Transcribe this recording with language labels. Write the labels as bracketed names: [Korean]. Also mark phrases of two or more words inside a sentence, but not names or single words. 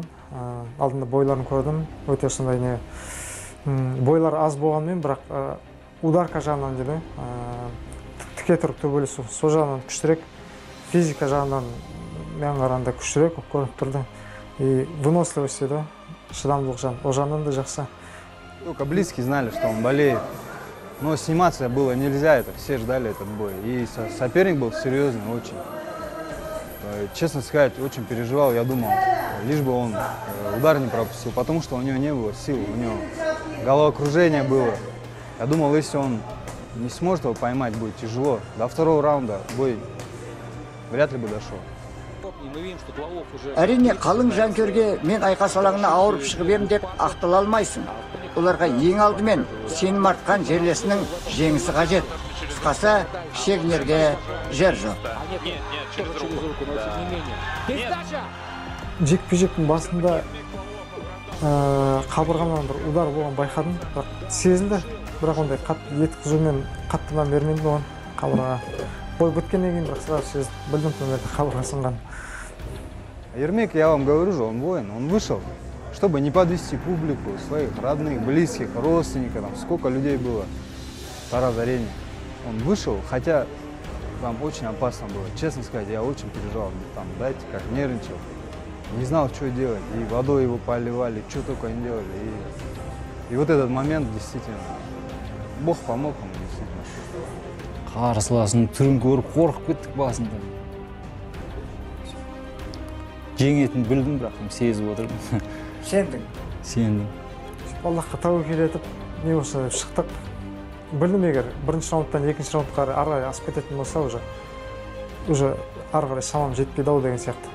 [Kazakh] Алдында бойларын көрдім. Өте сондай не бойлар аз болғанмен, бірақ ударка жағынан дейді, тіке тұрып төбелесу сол жағынан күштірек, физика жағынан мен қарағанда күштірек көрініп тұрды. [Russian] И выносливость [Kazakh] еді, шыдамдылық жағынан, ол жағынан да жақсы. [Russian] Только близкие знали, что он болеет. Но сниматься было нельзя, это все ждали этот бой. И соперник был серьезный очень. Честно сказать, очень переживал, я думал, лишь бы он удар не пропустил, потому что у него не было сил, у него головокружение было. Я думал, если он не сможет его поймать, будет тяжело. До второго раунда бой вряд ли бы дошел. [Kazakh] Әрине, қалың жанкөрге мен айқас алаңына ауырып шығып ем деп ақтала алмайсың. Оларға ең алдымен сенім артқан жерлесінің жеңісі қажет. Қысқасы, шегінерге жер жоқ. Жекпе-жектің басында қабырғамнан бір удар болған байқадым. Сезілді, бірақ ондай еткізумен қаттыдан бермейді оған қабырғаға. Бой біткеннен кейін бірақ сразу сезді, білдім төмерді қабырға сынған. Ермек, [Russian] я вам говорю же, он воин, он вышел, чтобы не подвести публику, своих родных, близких, родственников, там сколько людей было в Тараз-арене. Он вышел, хотя там очень опасно было. Честно сказать, я очень переживал. Там, знаете, как нервничал. Не знал, что делать. И водой его поливали, что только не делали. И вот этот момент действительно, Бог помог ему действительно. [Kazakh] Қарсыласының түрін көріп қорқып кеттік басында. Жеңетін білдім, бірақ сезіп отырмын. Сендің? Сендім. Аллахқа тәуекел етіп, не болса шықтық. Білдім, егер бірінші раундтан екінші раундқа ары асып кететін болса, уже ары қарай шамам жетпейді-ау деген сияқты.